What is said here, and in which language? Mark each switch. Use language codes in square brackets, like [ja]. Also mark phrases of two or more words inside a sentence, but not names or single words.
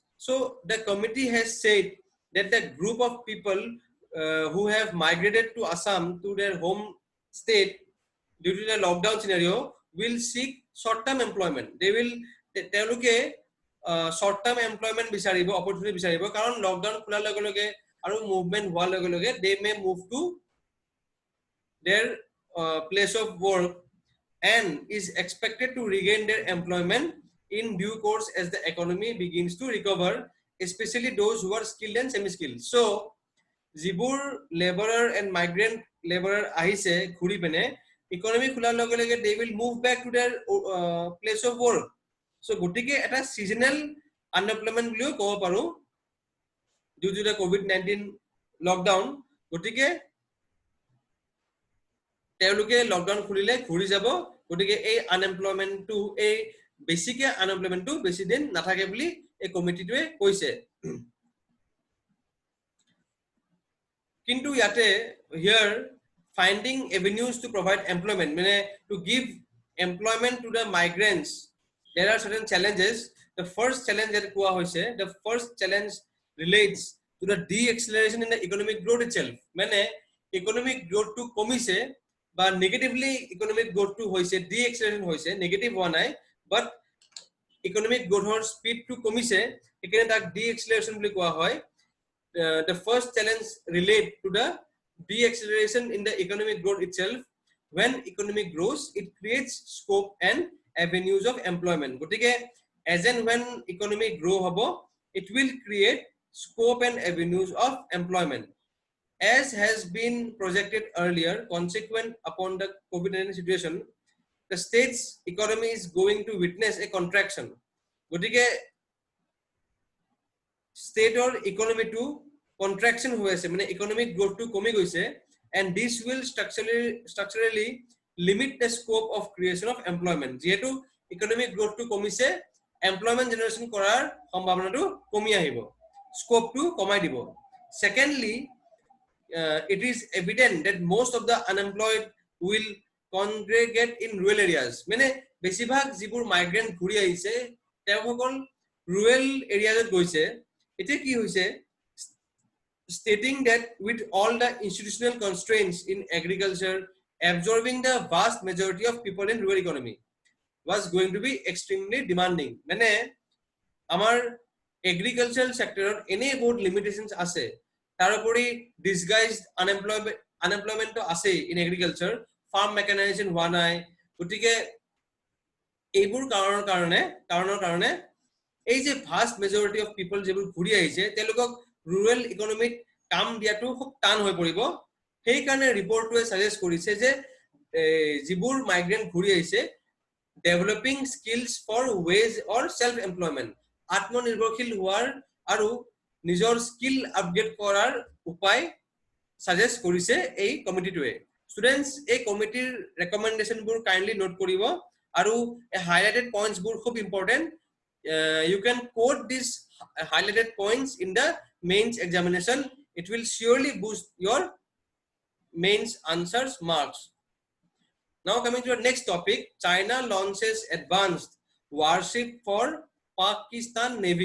[en] So the committee has said that the group of people who have migrated to Assam to their home state due to the lockdown scenario will seek short-term employment. They will short-term employment [as] বিচাৰিব, opportunity বিচাৰিব, কাৰণ lockdown খোলাৰ লগে লগে আৰু movement হোৱাৰ লগে লগে [en] they may move to their place of work and is expected to regain their employment in due course as the economy begins to recover, especially those who are skilled and semi-skilled. So যিবোৰ laborer and migrant laborer [as] আহিছে ঘূৰি পিনে [en] economy [as] খোলাৰ লগে লগে [en] they will move back to their place of work. So [as] গতিকে এটা [en] seasonal unemployment [as] বুলিও ক'ব পাৰো [en] due to the COVID-19 lockdown. [as] গতিকে তেওঁলোকে লকডাউন খুলিলে ঘূৰি যাব, গতিকে এই আনএমপ্লয়মেন্টটো এই বেছিকে আনএমপ্লয়মেন্টটো বেছি দিন নাথাকে বুলি এই কমিটিটোৱে কৈছে। কিন্তু ইয়াতে [en] here finding avenues to provide employment, মানে to give employment to the migrants, there are certain challenges. The first challenge that [as] কোৱা হৈছে, [en] the first challenge relates to the de-acceleration in the economic growth itself. [as] মানে [en] economic growth [as] to কমিছে বা [en] negatively economic growth [as] to হৈছে, de-acceleration হৈছে, negative হোৱা নাই, [en] but economic growth speed [as] to কমিছে, এখানে তাক de-acceleration বুলি কোৱা হয়। [en] The first challenge relate to the de-acceleration in the economic growth itself. When economic grows, it creates scope and avenues of employment. গতিকে as and when economic grow হব, it will create scope and avenues of employment. As has been projected earlier, consequent upon the COVID-19 situation, the state's economy is going to witness a contraction. [as] গতিকে [en] state economy contraction [as] হৈ আছে, মানে [en] economic growth [as] কমি গৈছে, [en] and this will structurally limit the scope of creation of employment. [as] যেহেতু [en] economic growth [as] কমিছে, [en] employment generation [as] কৰাৰ সম্ভাৱনাটো কমি আহিব, স্কোপটো কমাই দিব. [en] Secondly, it is evident that most of the unemployed will congregate in rural areas. [as] মানে বেছিভাগ যিবোৰ মাইগ্ৰেন্ট ঘূৰি আহিছে তেওঁলোকসকল [en] rural areas [as] গৈছে. এতিয়া কি হৈছে, [en] stating that with all the institutional constraints in agriculture, absorbing the vast majority of people in rural economy was going to be extremely demanding. [as] মানে আমাৰ [en] agricultural sector [as] এনে বহুত limitations আছে, তাৰোপৰি [en] disguised unemployment [as] আছে [en] in agriculture, farm mechanization [as] হোৱা নাই. গতিকে এইবোৰ কাৰণৰ কাৰণে এই যে [en] vast majority of people [as] যিবোৰ ঘূৰি আহিছে তেওঁলোকক [en] rural economic [as] কাম দিয়াটো খুব টান হৈ পৰিব. সেইকাৰণে ৰিপৰ্টটোৱে সাজেষ্ট কৰিছে যে যিবোৰ মাইগ্ৰেন্ট ঘূৰি আহিছে [en] developing skills for wage or self employment, [as] আত্মনিৰ্ভৰশীল হোৱাৰ আৰু নিজৰ [en] skill upgrade [as] কৰাৰ উপায় সাজেষ্ট কৰিছে এই কমিটিটোৱে. ষ্টুডেন্টস, এই কমিটিৰ ৰেকমেন্ডেশনবোৰ [en] kindly note [as] কৰিব আৰু [en] highlighted points [as] খুব ইম্পৰ্টেন্ট. [en] You can quote these highlighted points in the mains examination. It will surely boost your mains answers marks. Now coming to our next topic, China launches advanced warship for Pakistan Navy.